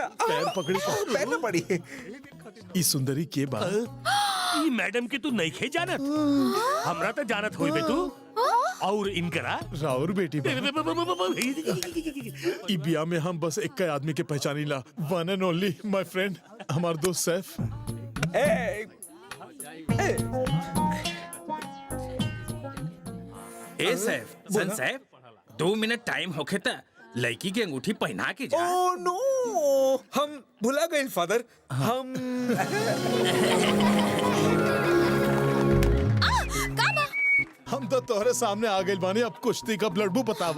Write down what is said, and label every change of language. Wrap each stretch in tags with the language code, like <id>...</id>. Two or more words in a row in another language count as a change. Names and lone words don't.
<bho>पैर पकड़ी। पैर ना पड़ी। ई सुंदरी के बा? ई मैडम के तू नहीं खे जानत? हमरा तो जानत होई बे तू। और इनकरा राउर बेटी बा। ई बिया में हम बस एक आदमी के पहचानी ला।</bho> <en>One and only my friend,</en> <bho>हमार दोस्त सैफ। ए सैफ सन सैफ 2 मिनट टाइम होखे त लड़की के अंगूठी पहना के जा।</bho> <en>Oh no,</en> <bho>हम भुला गए फादर। हम हम तो तोहरे सामने आ गए बानी, अब कुश्ती कब लड़बू बतावा।</bho>